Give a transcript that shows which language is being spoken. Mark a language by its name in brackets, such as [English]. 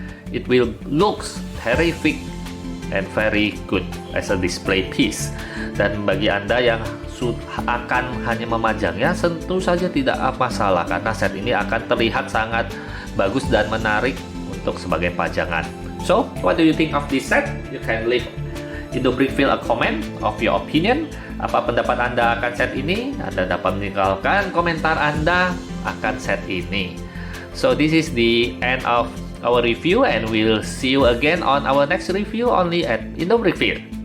[English] It will looks terrific and very good as a display piece. [Indonesian] Dan bagi Anda yang akan hanya memajangnya, tentu saja tidak masalah karena set ini akan terlihat sangat bagus dan menarik untuk sebagai pajangan. [English] So, what do you think of this set? You can leave in the Brickfield a comment of your opinion. [Indonesian] Apa pendapat Anda akan set ini? Anda dapat meninggalkan komentar Anda akan set ini. [English] So, this is the end of our review and we'll see you again on our next review only at Indo Brickfield.